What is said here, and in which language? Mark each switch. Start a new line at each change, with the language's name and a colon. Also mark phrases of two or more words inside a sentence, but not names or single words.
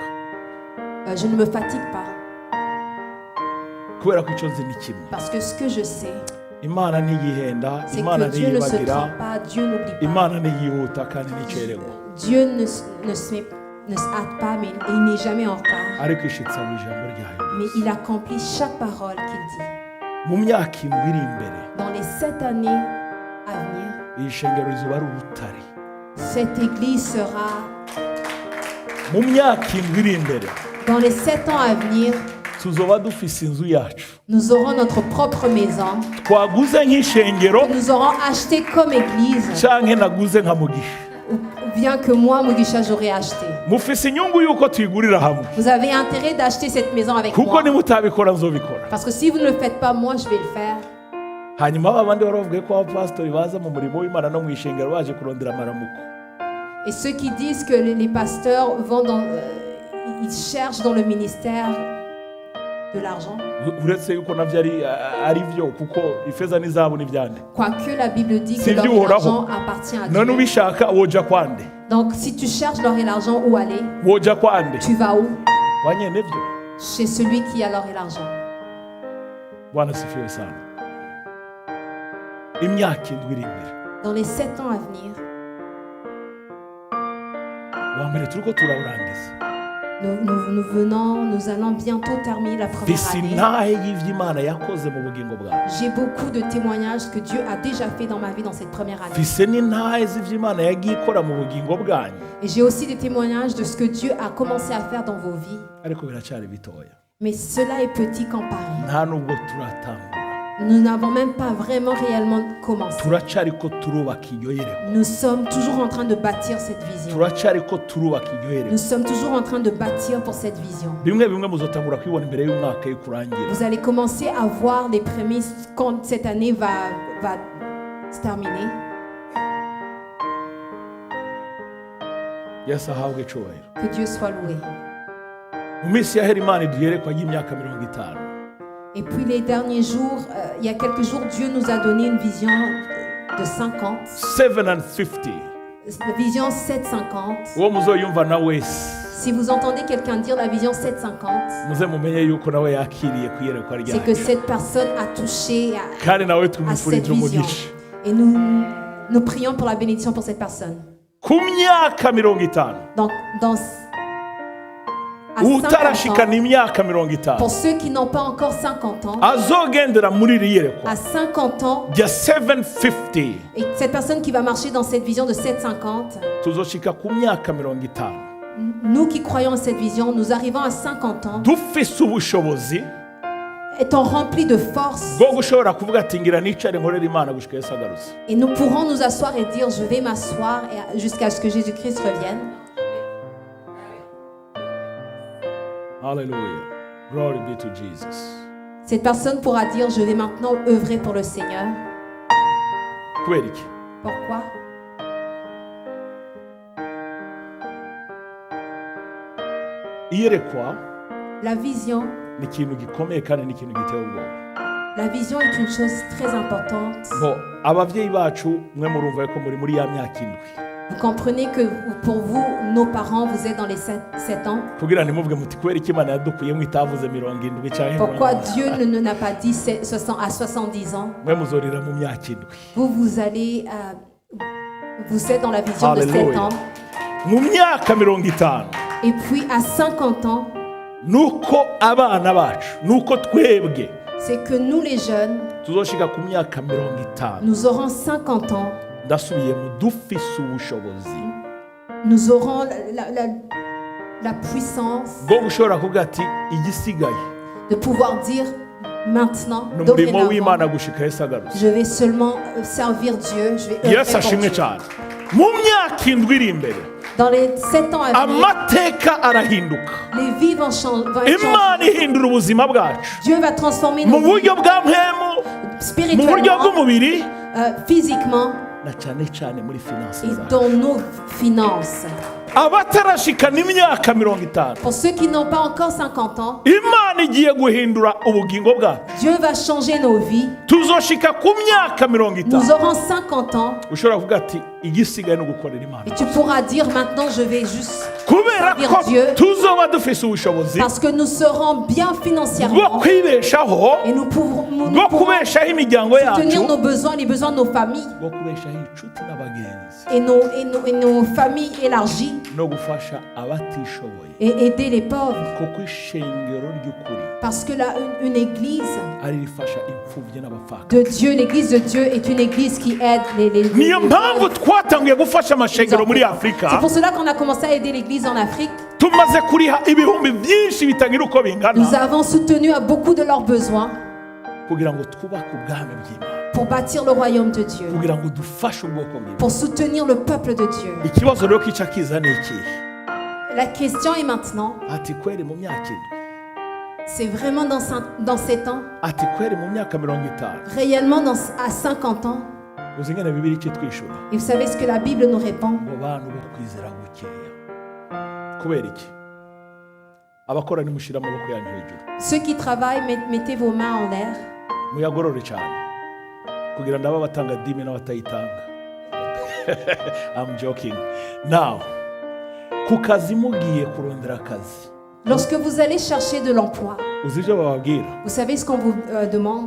French: je ne me fatigue pas.
Rundi: kubera ko icyo nzi ni kimwe.
French: Parce que ce que je sais,
Rundi: Imana ntiyihenda,
French: c'est
Rundi: Imana
French: que Dieu ne se
Rundi: ntiyibagira,
French: trompe pas, Dieu n'oublie pas.
Rundi: Imana ntiyihuta kandi nticererwa.
French: Dieu ne se hâte pas, mais il n'est jamais en retard.
Rundi: Ariko ishitsa mu ijambo ryayo.
French: Mais il accomplit chaque parole qu'il dit.
Rundi: Mu myaka 7 iri imbere,
French: Dans les 7 années à venir,
Rundi: iyi shengero rizoba ari urutare.
French: cette église sera,
Rundi: Mu myaka 7 iri imbere,
French: dans les 7 ans à venir,
Rundi: tuzoba dufise inzu yacu,
French: nous aurons notre propre maison.
Rundi: twaguze nk'ishengero
French: Nous aurons acheté comme église,
Rundi: canke naguze nka Mugisha.
French: ou bien que moi, Mugisha, j'aurais acheté.
Rundi: Mufise inyungu yuko tuyigurira hamwe,
French: Vous avez intérêt d'acheter cette maison avec
Rundi: kuko
French: moi.
Rundi: nimutabikora nzobikora.
French: Parce que si vous ne le faites pas, moi, je vais le faire.
Rundi: Hanyuma babandi baravuga ko abapasitori baza mu murimo w'Imana no mu ishengero baje kurondera amaramuko.
French: Et ceux qui disent que les pasteurs vont ils cherchent dans le ministère de l'argent,
Rundi: Uretse yuko navyo ari byo, kuko ifeza n'izahabu n'ivyande.
French: quoique la Bible dit que C'est l'or Dieu et aura. l'argent appartient à
Rundi: None
French: Dieu.
Rundi: ubishaka woja kwande,
French: Donc si tu cherches l'or et l'argent, où aller?
Rundi: woja kwande,
French: Tu vas où?
Rundi: kwa nyene byo.
French: Chez celui qui a l'or et l'argent.
Swahili: Bwana sifiwe sana.
Rundi: Imyaka 7 iri imbere,
French: Dans les 7 ans à venir,
Rundi: wa mbere turiko turawurangiza.
French: nous allons bientôt terminer la première
Rundi: Mfise
French: année.
Rundi: intahe y'ivyo yakoze mu bugingo bwawe.
French: J'ai beaucoup de témoignages que Dieu a déjà fait dans ma vie dans cette première année.
Rundi: Mfise n'intahe z'ivyo yagiye ikora mu bugingo bwanyu.
French: Et j'ai aussi des témoignages de ce que Dieu a commencé à faire dans vos vies.
Rundi: Ariko biracari bitoya.
French: Mais cela est petit comparé.
Rundi: Nta nubwo turatangura.
French: Nous n'avons même pas vraiment réellement commencé.
Rundi: Turacariko turubaka iryo yerekwa.
French: Nous sommes toujours en train de bâtir cette vision.
Rundi: Turacariko turubaka iryo yerekwa.
French: Nous sommes toujours en train de bâtir pour cette vision.
Rundi: Bimwe muzotangura kwibona imbere y'umwaka y'ukurangira.
French: Vous allez commencer à voir les prémices quand cette année va se terminer.
Rundi: yesu ahabwe icyubahiro.
French: Que Dieu soit loué.
Rundi: Mu minsi yahera imana iduherekwa y'imyaka 50.
French: Et puis les derniers jours, il y a quelques jours, Dieu nous a donné une vision de 50. 750. La vision 750.
Rundi: Uwo muzoyumva na wese
French: Si vous entendez quelqu'un dire la vision 750,
Rundi: muze mumenye yuko nawe yakiriye kuyerekwa
French: c'est que
Rundi: ryayo,
French: cette personne a touché
Rundi: kandi nawe
French: à cette
Rundi: tumufurije
French: vision.
Rundi: umugisha.
French: Et nous prions pour la bénédiction pour cette personne.
Rundi: Ku myaka 50
French: Donc, à 50
Rundi: utarashikana
French: ans,
Rundi: imyaka 50
French: pour ceux qui n'ont pas encore 50 ans,
Rundi: azogendera muri iri yerekwa
French: à 50 ans,
Rundi: rya 750
French: et cette personne qui va marcher dans cette vision de 750,
Rundi: tuzoshika ku myaka 50
French: nous qui croyons à cette vision, nous arrivons à 50 ans,
Rundi: dufise ubushobozi
French: étant remplis de force,
Rundi: bwo gushobora kuvuga ati ngira nicare nkorera imana gushika yesu agarutse.
French: et nous pourrons nous asseoir et dire je vais m'asseoir jusqu'à ce que Jésus-Christ revienne.
English: Hallelujah. Glory be to Jesus.
French: Cette personne pourra dire je vais maintenant œuvrer pour le Seigneur.
Rundi: Kubera iki?
French: Pourquoi?
Rundi: Iyerekwa
French: La vision,
Rundi: ni ikintu gikomeye kandi ni ikintu giteye ubwoba.
French: la vision est une chose très importante.
Rundi: Bo abavyeyi bacu mwe murumva ko muri ya myaka indwi
French: Vous comprenez que pour vous, nos parents, vous êtes dans les 7 ans.
Rundi: kugira ntimuvuge muti kubera iki imana yadukuyemo itavuze 70 cyangwa
French: Pourquoi Dieu n'a pas dit à 70 ans?
Rundi: mwe muzorira mu myaka indwi.
French: Vous allez... vous êtes dans la vision de 7 Hallelujah. ans.
Rundi: Mu myaka 50
French: Et puis à 50 ans,
Rundi: nuko abana bacu nuko twebwe
French: c'est que nous les jeunes,
Rundi: tuzoshika ku myaka 50
French: nous aurons 50 ans.
Rundi: ndasubiye mu dufise ubushobozi
French: Nous aurons la puissance
Rundi: bwo gushobora kuvuga ati igisigaye
French: de pouvoir dire maintenant,
Rundi: n'umurimo
French: dorénavant,
Rundi: w'imana gushika yesu agarutse.
French: je vais seulement servir Dieu, je vais
Rundi: yesu
French: œuvrer pour
Rundi: ashimwe
French: Dieu.
Rundi: cyane. Mu myaka indwi iri imbere
French: Dans les 7 ans à venir,
Rundi: amateka arahinduka,
French: les vies vont changer.
Rundi: imana ihindura ubuzima bwacu
French: Dieu va transformer
Rundi: mu
French: nos vies
Rundi: buryo bwa mpemu, mu buryo
French: spirituellement,
Rundi: bw'umubiri
French: physiquement
Rundi: na cyane cyane muri finanse
French: et
Rundi: zacu.
French: dans nos finances.
Rundi: abatarashikana imyaka 50
French: Pour ceux qui n'ont pas encore 50 ans,
Rundi: imana igiye guhindura ubugingo bwacu.
French: Dieu va changer nos vies.
Rundi: tuzoshika ku myaka 50
French: Nous aurons 50 ans
Rundi: ushobora kuvuga ati igisigaye no gukorera imana
French: et tu pourras dire maintenant je vais juste
Rundi: kubera
French: servir
Rundi: ko
French: Dieu
Rundi: tuzoba dufise ubushobozi
French: parce que nous serons bien
Rundi: bwo
French: financièrement
Rundi: kwibeshaho,
French: et nous pourrons
Rundi: bwo kubeshaho imiryango
French: tenir
Rundi: yacu,
French: nos besoins, les besoins de nos familles
Rundi: bwo kubeshaho inshuti n'abagenzi,
French: et nos familles élargies
Rundi: no gufasha abatishoboye,
French: et aider les pauvres.
Rundi: kuko ishengero ry'ukuri
French: Parce que là, une église
Rundi: ari rifasha imfubyi n'abapfaka.
French: de Dieu, l'église de Dieu est une église qui aide les
Rundi: niyo mpamvu
French: pauvres.
Rundi: twatangiye gufasha amashengero muri Afurika.
French: C'est pour cela qu'on a commencé à aider l'église en Afrique.
Rundi: tumaze kuriha ibihumbi byinshi bitagira uko
French: Nous
Rundi: bingana
French: avons soutenu à beaucoup de leurs besoins
Rundi: kugira ngo twubake ubwami bw'Imana,
French: pour bâtir le royaume de Dieu,
Rundi: kugira ngo dufashe ubwoko bw'Imana.
French: pour soutenir le peuple de Dieu.
Rundi: Ikibazo rero kica kiza ni ikihe?
French: La question est maintenant,
Rundi: Ati kweri mu myaka indwi,
French: c'est vraiment dans 7 ans,
Rundi: ati kweri mu myaka 50,
French: réellement à 50 ans.
Rundi: uzi ngene Bibiliya ikitwishura
French: Et vous savez ce que la Bible nous répond?
Rundi: ngo bantu bo kwizera gukeya. Kubera iki? Abakora nimushira amaboko yanyu hejuru,
French: Ceux qui travaillent, mettez vos mains en l'air.
Rundi: muyagorore cyane kugira ndaba batanga dimi n'abatayitanga.
English: I'm joking. Now,
Rundi: ku kazi mugiye kurondera akazi,
French: Lorsque vous allez chercher de l'emploi,
Rundi: uzi ibyo bababwira?
French: vous savez ce qu'on vous demande?